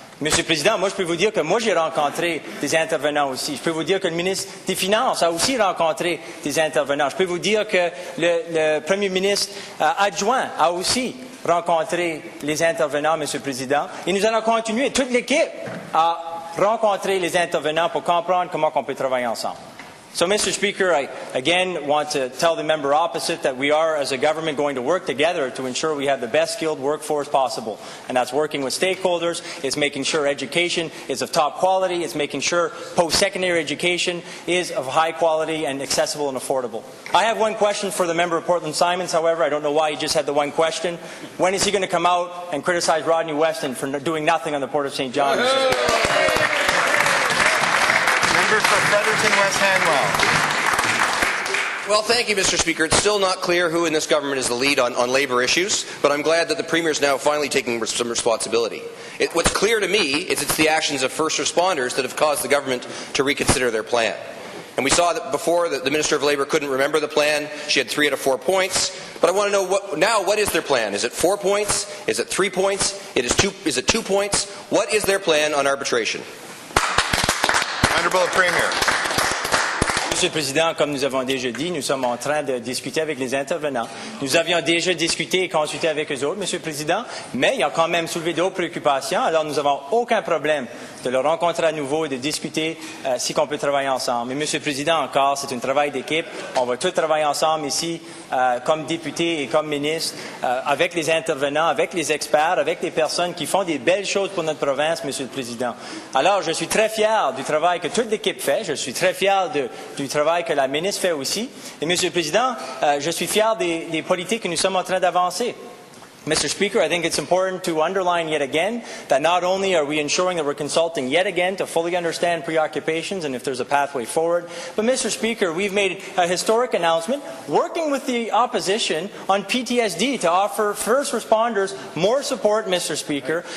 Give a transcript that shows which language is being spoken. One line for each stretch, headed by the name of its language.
French: Monsieur le Président, moi je peux vous dire que j'ai rencontré des intervenants aussi. Je peux vous dire que le ministre des Finances a aussi rencontré des intervenants. Je peux vous dire que le Premier ministre adjoint a aussi rencontré les intervenants, Monsieur le Président. Et nous allons continuer, toute l'équipe, à rencontrer les intervenants pour comprendre comment on peut travailler ensemble.
English: So, Mr. Speaker, I again want to tell the member opposite that we are, as a government, going to work together to ensure we have the best skilled workforce possible. And that's working with stakeholders, it's making sure education is of top quality, it's making sure post-secondary education is of high quality and accessible and affordable. I have one question for the member of Portland Simons, however. I don't know why he just had the one question. When is he going to come out and criticize Rodney Weston for doing nothing on the Port of St. John, Mr. Speaker? Member for Fredericton West Hanwell. Well, thank you, Mr. Speaker. It's still not clear who in this government is the lead on Labour issues, but I'm glad that the Premier is now finally taking some responsibility. What's clear to me is it's the actions of first responders that have caused the government to reconsider their plan. And we saw that before that the Minister of Labour couldn't remember the plan. She had 3 out of 4 points. But I want to know what is their plan? Is it 4 points? Is it 3 points? Is it 2 points? What is their plan on arbitration? Honourable Premier.
French: Monsieur le Président, comme nous avons déjà dit, nous sommes en train de discuter avec les intervenants. Nous avions déjà discuté et consulté avec eux autres, Monsieur le Président, mais ils ont quand même soulevé d'autres préoccupations. Alors, nous n'avons aucun problème de le rencontrer à nouveau et de discuter si on peut travailler ensemble. Mais, Monsieur le Président, encore, c'est un travail d'équipe. On va tous travailler ensemble ici, comme députés et comme ministres, avec les intervenants, avec les experts, avec les personnes qui font des belles choses pour notre province, Monsieur le Président. Alors, je suis très fier du travail que toute l'équipe fait. Je suis très fier du travail que la ministre fait aussi. Et, Monsieur le Président, je suis fier des politiques que nous sommes en train d'avancer.
English: Mr. Speaker, I think it's important to underline yet again that not only are we ensuring that we're consulting yet again to fully understand preoccupations and if there's a pathway forward, but Mr. Speaker, we've made a historic announcement working with the opposition on PTSD to offer first responders more support, Mr. Speaker.